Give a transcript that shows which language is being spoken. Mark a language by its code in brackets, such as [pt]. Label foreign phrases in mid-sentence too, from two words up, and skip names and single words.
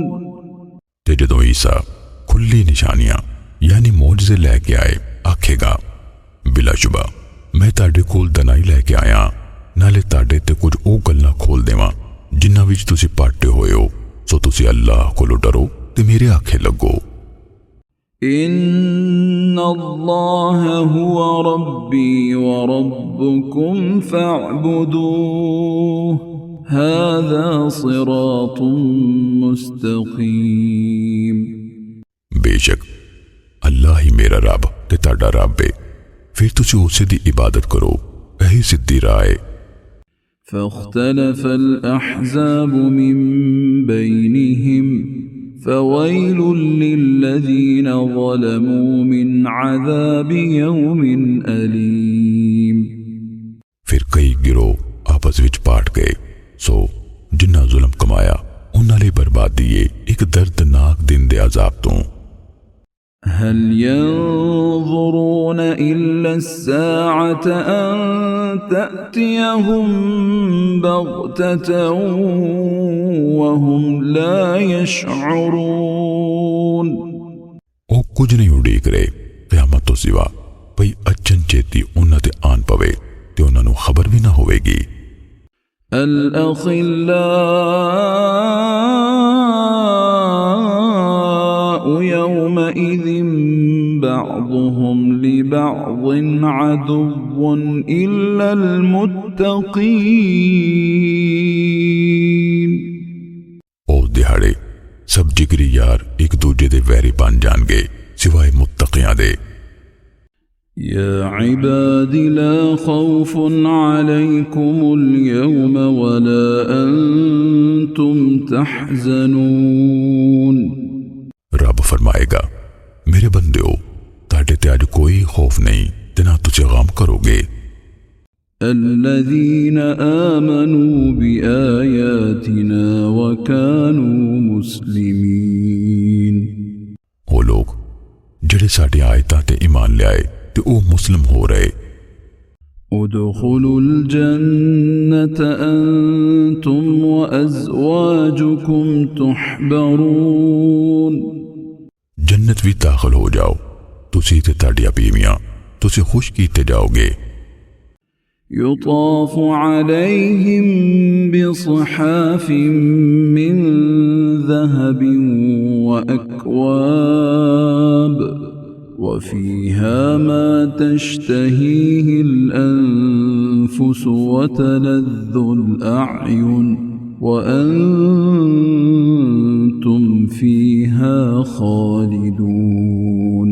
[pa] تے جدوں عیسیٰ کھلیاں نشانیاں یعنی معجزے لیکے آئے، آکھیگا بلاشبہ میں تہاڈے کول دانائی لیکے آیا، نالے تہاڈے تے کجھ او گلاں کھول دیواں جنہاں وچ تسی پاٹے ہوئے ہو، سو تسی اللہ کولوں ڈرو تے میرے آکھے لگو. [ar] إن الله هو ربي وربكم فاعبدوه هذا صراط مستقيم. [pa] بیشک اللہ ہی میرا رب تے تہاڈا رب ہے، فیر تسی اسے دی عبادت کرو، ایہی سدھی راہ ہے. [ar] فاختلف الأحزاب من بينهم فويل للذين ظلموا من عذاب يوم أليم. [pa] فیر کئی گروہ آپس وچ پاٹ گئے، سو جنہاں ظلم کمایا اونہاں لئی بربادی ہے اک دردناک دن دے عذاب توں. [ar] هل ينظرون إلا الساعة أن تأتيهم بغتة وهم لا يشعرون. [pa] او کجھ نہیں اڈیک رہے قیامت توں سوا بئی اچن چیتی اونہاں تے آن پوے تے اونہاں نوں خبر بھی نہ ہووےگی. [ar] الأخلاء يومئذ بعضهم لبعض عدو إلا المتقين. [pa] او دہاڑے سب جگری یار اک دوجے دے ویری بن جانگے سوائے متقیاں دے. [ar] يا عبادي لا خوف عليكم اليوم ولا أنتم تحزنون. [pa] رب فرمائےگا میرے بندیو تہاڈے تے اج کوئی خوف نہیں تے نہ تجھے غم کروگے. [ar] الذين آمنوا بآياتنا وكانوا مسلمين. [pa] وہ لوگ جیہڑے ساڈی آیتاں تے ایمان لے آئے تے او مسلم ہو رہے. [ar] ادخلوا الجنة أنتم وأزواجكم تحبرون. [pa] جنت بھی داخل ہو جاؤ، تسی تے تہاڈیاں بیویاں تسی خوش کیتے جاؤگے. [ar] يطاف عليهم بصحاف من ذهب وأكواب وفيها ما تشتهيه الأنفس وتلذ الأعين وأنتم فيها خالدون.